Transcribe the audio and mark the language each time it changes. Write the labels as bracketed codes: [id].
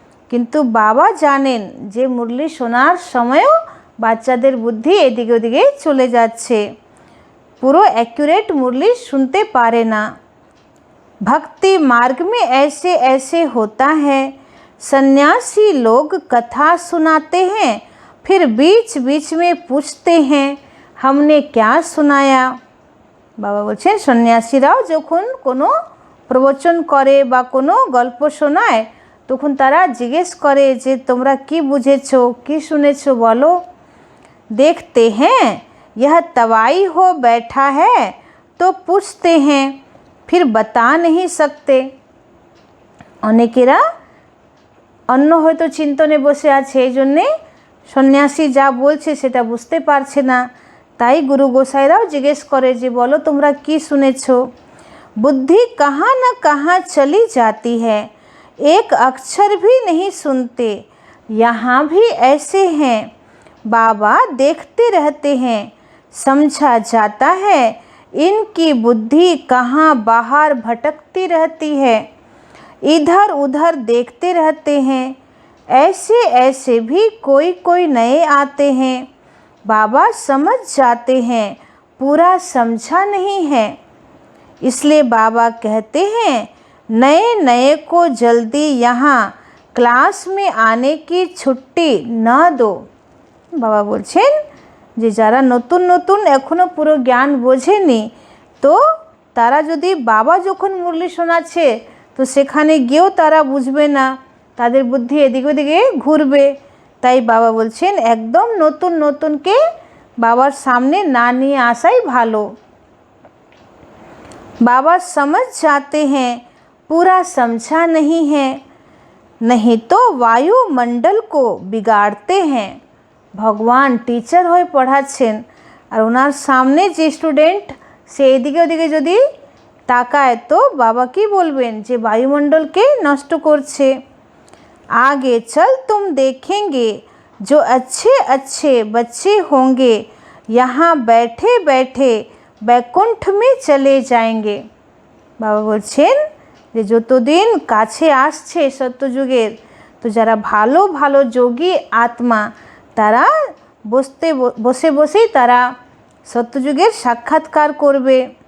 [bn] কিন্তু বাবা জানেন যে মুরলি শোনার সময়ও বাচ্চাদের বুদ্ধি এদিকে ওদিকে চলে যাচ্ছে, পুরো অ্যাকুরেট মুরলি শুনতে পারে না। [hi] भक्ति मार्ग में ऐसे ऐसे होता है, सन्यासी लोग कथा सुनाते हैं, फिर बीच बीच में पूछते हैं हमने क्या सुनाया। [bn] বাবা বলছেন সন্ন্যাসীরাও যখন কোনো প্রবচন করে বা কোনো গল্প শোনায় তখন তারা জিজ্ঞেস করে যে তোমরা কি বুঝেছো, কি শুনেছো বলো। [hi] देखते हैं यह तवाई हो बैठा है तो पूछते हैं, फिर बता नहीं सकते। [bn] অনেকেরা অন্য হয়তো চিন্তনে বসে আছে, এই জন্যে সন্ন্যাসী যা বলছে সেটা বুঝতে পারছে না, তাই গুরু গোসাইরাও জিজ্ঞেস করে যে বলো তোমরা কি শুনেছো। [hi] बुद्धि कहाँ न कहाँ चली जाती है, एक अक्षर भी नहीं सुनते। यहाँ भी ऐसे हैं, बाबा देखते रहते हैं, समझा जाता है इनकी बुद्धि कहाँ बाहर भटकती रहती है, इधर उधर देखते रहते हैं। ऐसे ऐसे भी कोई कोई नए आते हैं, बाबा समझ जाते हैं पूरा समझा नहीं है, इसलिए बाबा कहते हैं नए नए को जल्दी यहाँ क्लास में आने की छुट्टी न दो। [bn] বাবা বলছেন যে যারা নতুন নতুন এখনও পুরো জ্ঞান বোঝেনি তো তারা যদি বাবা যখন মুরলি শোনাচ্ছে তো সেখানে গিয়েও তারা বুঝবে না, তাদের বুদ্ধি এদিক ওদিকে ঘুরবে। তাই বাবা বলছেন একদম নতুন নতুনকে বাবার সামনে না নিয়ে আসাই ভালো। [hi] बाबा समझ जाते हैं पूरा समझा नहीं है, नहीं तो वायुमंडल को बिगाड़ते हैं। [bn] ভগবান টিচার হয়ে পড়াচ্ছেন, আর ওনার সামনে যে স্টুডেন্ট সে এদিকে ওদিকে যদি তাকায় তো বাবা কি বলবেন যে বায়ুমণ্ডলকে নষ্ট করছে। [hi] आगे चल तुम देखेंगे जो अच्छे अच्छे बच्चे होंगे यहाँ बैठे बैठे बैकुंठ में चले जाएंगे। [bn] বাবা বলছেন যে যতদিন কাছে আসছে সত্যযুগের, তো যারা ভালো ভালো যোগী আত্মা তারা বসে বসেই তারা সত্যযুগের সাক্ষাৎকার করবে।